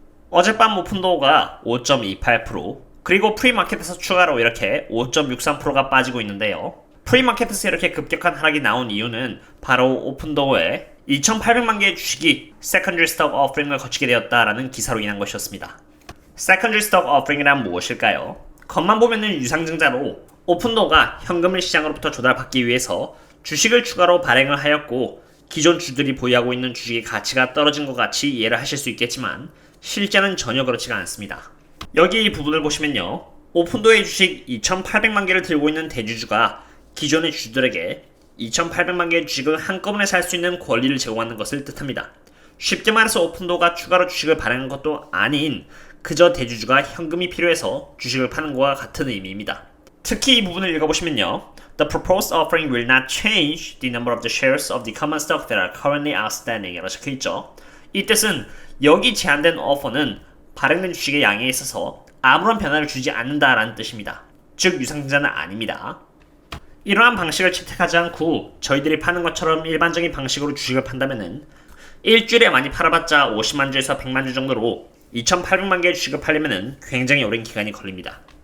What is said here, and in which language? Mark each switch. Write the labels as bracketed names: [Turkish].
[Korean] 어젯밤 오픈도어가 5.28% 그리고 프리마켓에서 추가로 이렇게 5.63%가 빠지고 있는데요. 프리마켓에서 이렇게 급격한 하락이 나온 이유는 바로 오픈도어에 2,800만 개의 주식이 Secondary Stock Offering을 거치게 되었다라는 기사로 인한 것이었습니다. Secondary Stock Offering이란 무엇일까요? 겉만 보면은 유상증자로 오픈도어가 현금을 시장으로부터 조달받기 위해서 주식을 추가로 발행을 하였고 기존 주들이 보유하고 있는 주식의 가치가 떨어진 것 같이 이해를 하실 수 있겠지만 실제는 전혀 그렇지가 않습니다. 여기 이 부분을 보시면요. 오픈도어의 주식 2,800만 개를 들고 있는 대주주가 기존의 주들에게 2,800만 개의 주식을 한꺼번에 살 수 있는 권리를 제공하는 것을 뜻합니다. 쉽게 말해서 오픈도어가 추가로 주식을 발행한 것도 아닌 그저 대주주가 현금이 필요해서 주식을 파는 것과 같은 의미입니다. 특히 이 부분을 읽어보시면요. [English] The proposed offering will not change the number of the shares of the common stock that are currently outstanding [Korean] 이라고 적혀있죠. 이 뜻은 여기 제한된 오퍼는 발행된 주식의 양에 있어서 아무런 변화를 주지 않는다라는 뜻입니다. 즉 유상증자는 아닙니다. 이러한 방식을 채택하지 않고 저희들이 파는 것처럼 일반적인 방식으로 주식을 판다면은 일주일에 많이 팔아봤자 50만 주에서 100만 주 정도로 2,800만 개의 주식을 팔려면은 굉장히 오랜 기간이 걸립니다.